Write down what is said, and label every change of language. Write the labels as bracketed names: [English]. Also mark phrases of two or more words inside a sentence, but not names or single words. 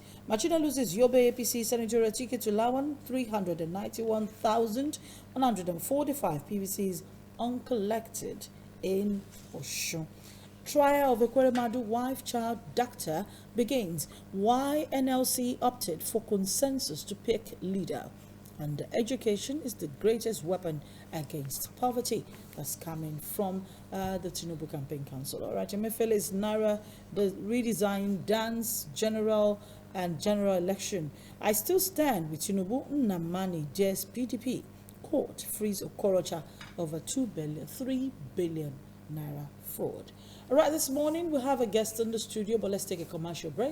[English] Machina loses Yobe APC senatorial ticket to Lawan. 391,145 PVCs uncollected in Osun. Trial of Ekweremadu wife, child, doctor begins. Why NLC opted for consensus to pick leader. And education is the greatest weapon against poverty. That's coming from the Tinubu Campaign Council. All right, Emefiele's Naira, the redesign, dance, general election. I still stand with Tinubu. Nnamani, JS PDP. Court frees Okorocha over 3 billion Naira fraud. All right, this morning we have a guest in the studio, but let's take a commercial break.